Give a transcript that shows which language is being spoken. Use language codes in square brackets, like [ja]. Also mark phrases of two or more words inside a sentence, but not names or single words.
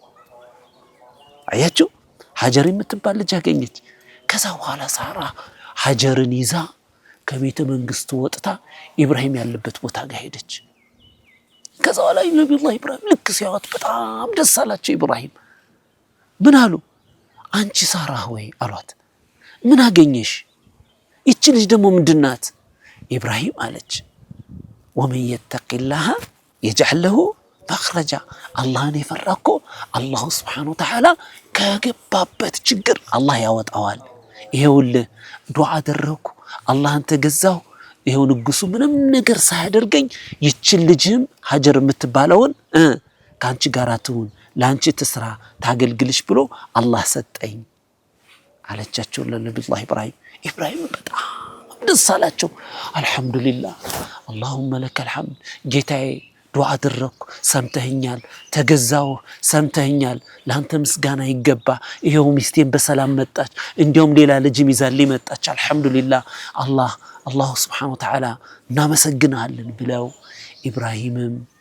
[am] አያችሁ ሃጀር የምትባል ልጅ አገኘች ከዛ በኋላ ሳራ ሃጀርን ይዛ ከቤተ መንግስቱ ወጥታ ኢብራሂም ያለበት ቦታ ጋር ሄደች ከዛ በኋላ ነብዩላህ ኢብራሂም ልክ ሲያወጥ በጣም ደስ አላቸው ኢብራሂም ምን አሉ አንቺ ሳራ ሆይ አሏት ምን አገኘሽ እቺ ልጅ ደግሞ ምንድናት ኢብራሂም አለች [ar] ومن يتق الله يجعل له مخرجا [am] አላህን የፈራኮ አላህ [ar] سبحانه وتعالى [am] ከገባበት ችግር አላህ ያወጣዋል ይሄውል ዱዓ አደረኩ አላህን ተገዛው ይሄው ንጉሱ ምንም ነገር ሳያደርገኝ ይችን ልጅም ሃጀር የምትባለውን ካንቺ ጋር አትሁን ላንቺ ትስራ ታገልግልሽ ብሎ አላህ ሰጠኝ አለቻቸው ለነብዩላህ ኢብራሂም በጣም ደስ አላቸው አልহামዱሊላህ [ar] اللهم لك الحمد [am] ጌታዬ ዱዓ አደረኩ ሰምተኛል ተገዛው ሰምተኛል ላንተ ምስጋና ይገባ ይሄው ሚስቴን በሰላም መጣች እንዲያውም ሌላ ልጅም ይዛልኝ መጣች አልহামዱሊላህ አላህ [ar] سبحانه وتعالى [am] እናመሰግናለን ብለው ኢብራሂምም